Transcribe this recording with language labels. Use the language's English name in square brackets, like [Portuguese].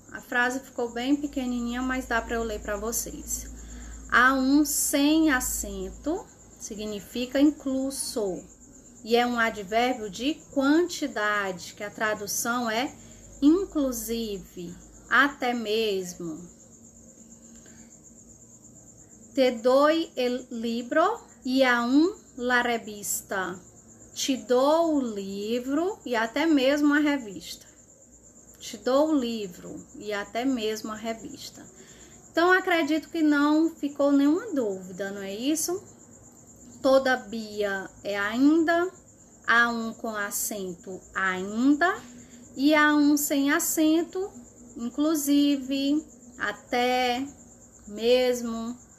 [Portuguese] A frase ficou bem pequenininha, mas dá para eu ler para vocês. Aún sem acento significa incluso. E é um advérbio de quantidade, que a tradução é inclusive, até mesmo. [Spanish] Te doy el libro y aún la revista. [Portuguese] Te dou o livro e até mesmo a revista. Te dou o livro e até mesmo a revista. Então, acredito que não ficou nenhuma dúvida, não é isso? Todavia é ainda, aún com acento ainda, e aún sem acento, inclusive, até, mesmo.